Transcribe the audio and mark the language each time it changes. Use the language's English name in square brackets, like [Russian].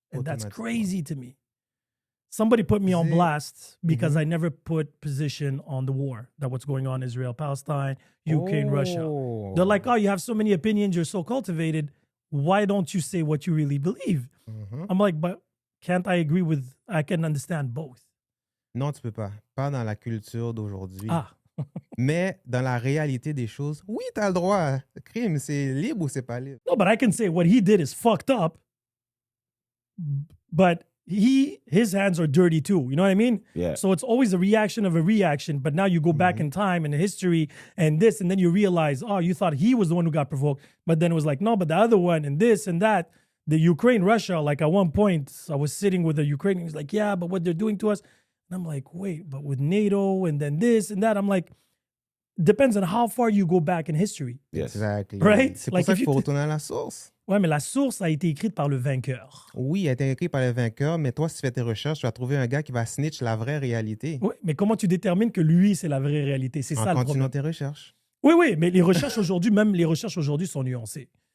[English] And that's crazy to me. Somebody put me on blast because I never put position on the war, that what's going on in Israel, Palestine, Ukraine, Russia. They're like, oh, you have so many opinions, you're so cultivated. Why don't you say what you really believe? I'm like, but can't I agree with, I can understand both. [French] Non, tu peux pas. Pas dans la culture d'aujourd'hui. Ah. Mais dans la réalité des choses, oui, tu as le droit. Crime, c'est libre ou c'est pas libre? [English] No, but I can say what he did is fucked up. But his hands are dirty too. You know what I mean? Yeah. So it's always a reaction of a reaction. But now you go back in time and history and this, and then you realize, oh, you thought he was the one who got provoked. But then it was like, no, but the other one and this and that. The Ukraine, Russia, like at one point, I was sitting with a Ukrainian. He's like, yeah, but what they're doing to us. And I'm like, wait, but with NATO and then this and that. I'm like, depends on how far you go back in history. Yes. Exactly. Right? [French] C'est pour ça qu'il faut retourner à la source. Ouais, mais la source a été écrite par le vainqueur. Oui, elle a été écrite par le vainqueur, mais toi, si tu fais tes recherches, tu vas trouver un gars qui va snitch la vraie réalité. Oui, mais comment tu détermines que lui, c'est la vraie réalité? C'est ça le problème. En continuant tes recherches. Oui, mais les recherches aujourd'hui, même les recherches aujourd'hui sont nuancées.